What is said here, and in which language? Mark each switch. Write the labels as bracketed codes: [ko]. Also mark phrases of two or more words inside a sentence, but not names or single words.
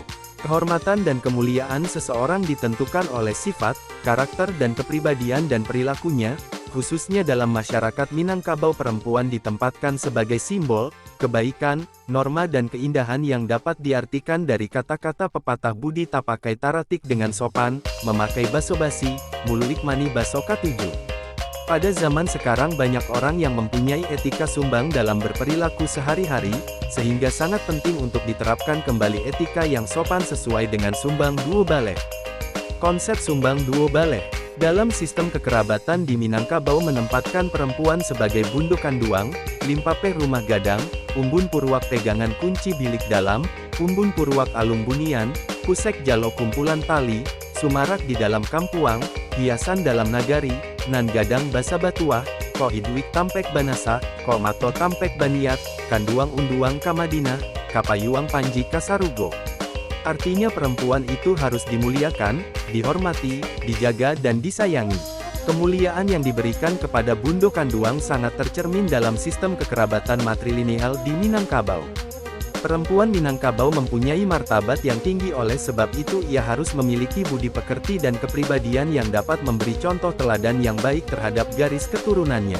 [id] Kehormatan dan kemuliaan seseorang ditentukan oleh sifat, karakter dan kepribadian dan perilakunya, khususnya dalam masyarakat Minangkabau perempuan ditempatkan sebagai simbol, kebaikan, norma dan keindahan yang dapat diartikan dari kata-kata pepatah [min] budi tapakai taratik dengan sopan, memakai baso basi, muluik mani baso katuju. [id] Pada zaman sekarang banyak orang yang mempunyai etika sumbang dalam berperilaku sehari-hari, sehingga sangat penting untuk diterapkan kembali etika yang sopan sesuai dengan Sumbang Duo Bale. Konsep Sumbang Duo Bale dalam sistem kekerabatan di Minangkabau menempatkan perempuan sebagai [min] bundukan duang, limpapeh rumah gadang, umbun purwak pegangan kunci bilik dalam, umbun purwak alung bunian, pusek jalo kumpulan tali, sumarak di dalam kampuang, hiasan dalam nagari, nan gadang basa batuah, ko hiduik tampek banasa, ko mato tampek baniat, kanduang unduang kamadina, kapayuang panji kasarugo. [id] Artinya perempuan itu harus dimuliakan, dihormati, dijaga dan disayangi. Kemuliaan yang diberikan kepada [min] bundukan duang [id] sangat tercermin dalam sistem kekerabatan matrilineal di Minangkabau. Perempuan Minangkabau mempunyai martabat yang tinggi, oleh sebab itu ia harus memiliki budi pekerti dan kepribadian yang dapat memberi contoh teladan yang baik terhadap garis keturunannya.